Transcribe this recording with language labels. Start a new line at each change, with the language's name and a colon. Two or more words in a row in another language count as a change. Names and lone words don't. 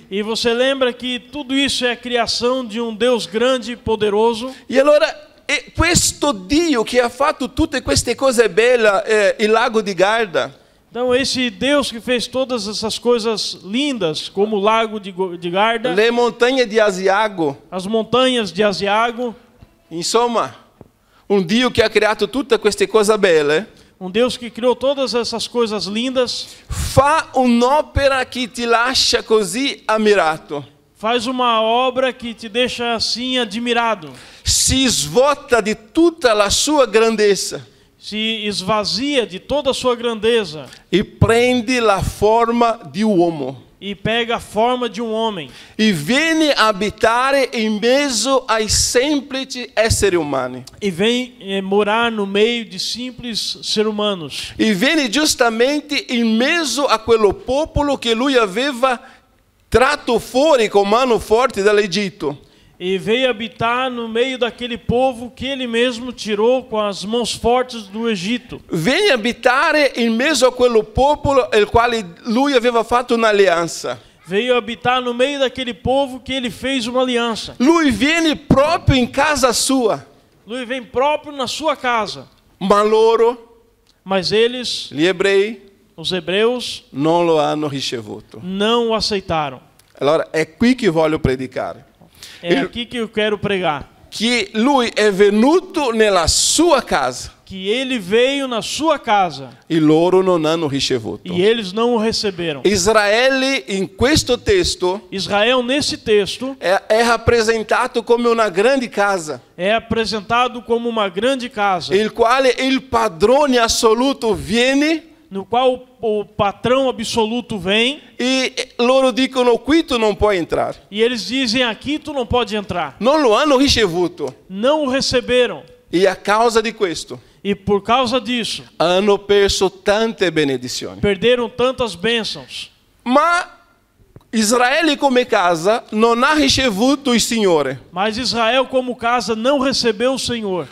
Portuguese: e você lembra que tudo isso é a criação de um Deus grande e poderoso.
Italian: E allora questo Dio che ha fatto tutte queste cose belle, il lago di Garda,
Portuguese: Então esse Deus que fez todas essas coisas lindas, como o lago de Garda,
Italian: le montagne di Asiago,
Portuguese: as montanhas de Asiago,
Italian: insomma, un Dio che ha creato tutte queste cose belle,
Portuguese: um Deus que criou todas essas coisas lindas,
Italian: fa un'opera che ti lascia così ammirato,
Portuguese: faz uma obra que te deixa assim admirado,
Italian: si svuota di tutta la sua grandezza
Portuguese: se esvazia de toda a sua grandeza
Italian: e prende la forma di uomo
Portuguese: e pega a forma de um homem
Italian: e viene a abitare in mezzo ai semplici esseri umani.
Portuguese: e vem morar no meio de simples seres humanos.
Italian: E viene giustamente in mezzo a quello popolo che lui aveva tratto fuori con mano forte dall'Egitto.
Portuguese: E veio habitar no meio daquele povo que ele mesmo tirou com as mãos fortes do Egito.
Italian: Viene a abitare in mezzo a quello popolo il quale lui aveva fatto un'alleanza.
Portuguese: Veio habitar no meio daquele povo que ele fez uma aliança.
Italian: Lui viene proprio in casa sua,
Portuguese: Lui vem próprio na sua casa.
Italian: ma loro,
Portuguese: Mas eles,
Italian: gli ebrei,
Portuguese: os hebreus,
Italian: non lo hanno ricevuto.
Portuguese: não o aceitaram.
Italian: Allora è qui che voglio predicare.
Portuguese: É aqui que eu quero pregar.
Italian: Che lui è venuto nella sua casa
Portuguese: Que ele veio na sua casa
Italian: e loro non hanno ricevuto.
Portuguese: e eles não o receberam.
Italian: Israele in questo testo
Portuguese: Israel, nesse texto,
Italian: è rappresentato come una grande casa,
Portuguese: é apresentado como uma grande casa,
Italian: il quale il padrone assoluto viene
Portuguese: no qual o patrão absoluto vem
Italian: e loro dicono qui tu non puoi entrare.
Portuguese: e eles dizem: aqui tu não pode entrar.
Italian: Non lo hanno ricevuto
Portuguese: Não o receberam
Italian: e a causa di questo
Portuguese: e por causa disso
Italian: hanno perso tante benedizioni.
Portuguese: perderam tantas bênçãos.
Italian: Ma Israele come casa non ha ricevuto il Signore,
Portuguese: Mas Israel, como casa, não recebeu o Senhor.